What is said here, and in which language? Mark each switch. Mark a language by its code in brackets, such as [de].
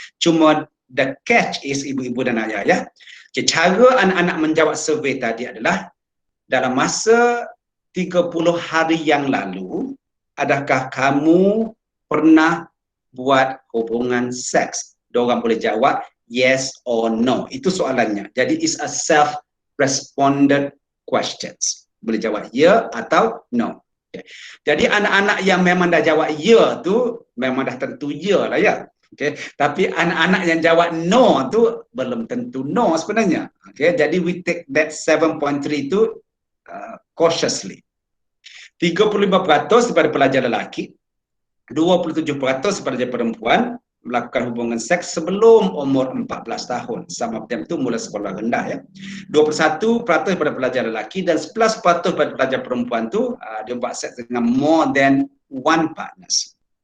[ms] Cuma [en] the catch is [ms] ibu-ibu dan ayah-ayah. Okay, cara anak-anak menjawab survey tadi adalah dalam masa 30 hari yang lalu, adakah kamu pernah buat hubungan seks? Diorang boleh jawab [en] yes or no. [ms] Itu soalannya. Jadi [en] it's a self-responded questions. [ms] Boleh jawab ya atau no. Okay. Jadi anak-anak yang memang dah jawab ya tu memang dah tentu ya lah ya. Okay. Tapi anak-anak yang jawab no tu belum tentu no sebenarnya. Okay. Jadi [en] we take that 7.3 [ms] tu [en] cautiously. [ms] 35% daripada pelajar lelaki, 27% pelajar perempuan melakukan hubungan seks sebelum umur 14 tahun. Sama itu mula sekolah rendah ya. 21% daripada pelajar lelaki dan 11% daripada pelajar perempuan tu dia buat seks dengan [en] more than one partners.